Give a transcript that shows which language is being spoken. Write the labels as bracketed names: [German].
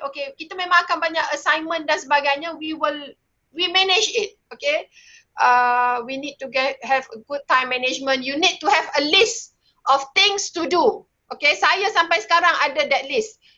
[Malay] Okay, kita memang akan banyak assignment dan sebagainya. [English] We manage it. Okay, we need to have a good time management. You need to have a list of things to do. [Malay] Okay, saya sampai sekarang ada [English] that list.